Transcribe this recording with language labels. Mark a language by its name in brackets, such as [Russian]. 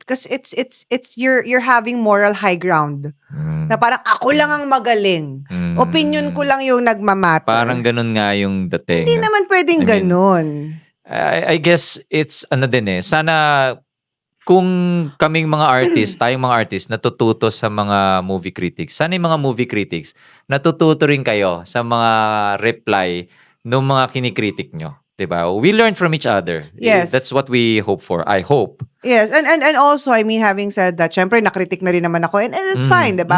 [English] Because it's you're having moral high ground. [Filipino] Na parang ako lang ang magaling. Opinion ko lang yung nagmamatter. Parang ganun nga yung dating. Hindi naman pwedeng ganun. [English] I guess it's [Filipino] sana kung kaming mga artist, tayong mga artist, natututo sa mga movie critics. Sana yung mga movie critics, natututo rin kayo sa mga reply ng mga kinikritik nyo. Diba? [English] We learn from each other. Yes. That's what we hope for. I hope. Yes, and also, I mean, having said that, syempre, [Filipino] nakritik na rin naman ako, [English] and it's fine, diba?